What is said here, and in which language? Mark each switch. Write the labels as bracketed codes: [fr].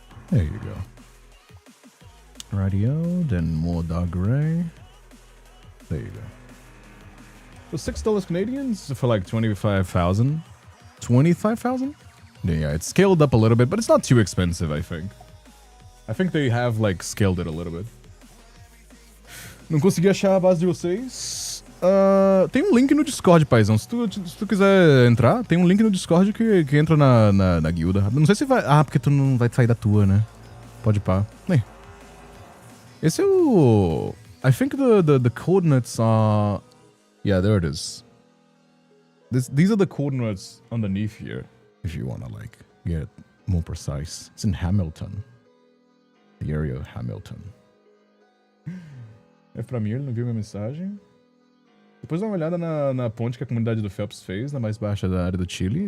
[en] There you go. Radio, then more dark gray. There you go. So $6 Canadians for like 25,000. 25,000? Yeah, it's scaled up a little bit, but it's not too expensive, I think. I think they have like scaled it a little bit. [pt] Não consegui achar a base de vocês. Tem um link no Discord, paizão. Se tu quiser entrar, tem um link no Discord que entra na guilda. Não sei se vai... Ah, porque tu não vai sair da tua, né? Pode pá. Esse é o... [en] I think the coordinates are... Yeah, there it is. These are the coordinates underneath here. If you want to like get more precise. It's in Hamilton. The area of Hamilton. [pt] É pra mim, ele não viu minha mensagem. Depois dá uma olhada na ponte que a comunidade do Phelps fez, na mais baixa da área do Chile.